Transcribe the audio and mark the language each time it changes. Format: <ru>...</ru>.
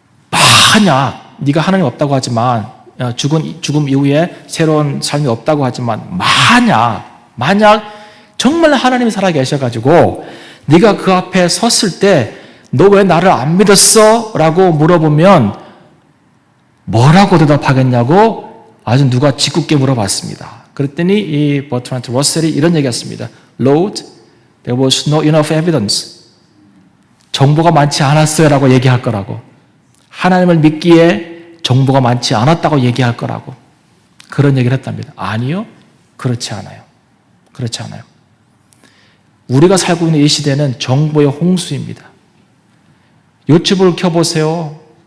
<ko>만약 네가 하나님 없다고 하지만 죽음 이후에 새로운 삶이 없다고 하지만 만약 정말 하나님이 살아계셔가지고 네가 그 앞에 섰을 때 너 왜 나를 안 믿었어? 라고 물어보면 뭐라고 대답하겠냐고 아주 누가 짓궂게 물어봤습니다. 그랬더니 이 버트란드 러셀이 이런 얘기했습니다.</ko> <en>Lord, there was not enough evidence.</en> <ko>정보가 많지 않았어요 라고 얘기할 거라고. 하나님을 믿기에 정보가 많지 않았다고 얘기할 거라고. 그런 얘기를 했답니다. 아니요. 그렇지 않아요. 그렇지 않아요. 우리가 살고 있는 이 시대는 정보의 홍수입니다. 유튜브를 켜보세요.</ko>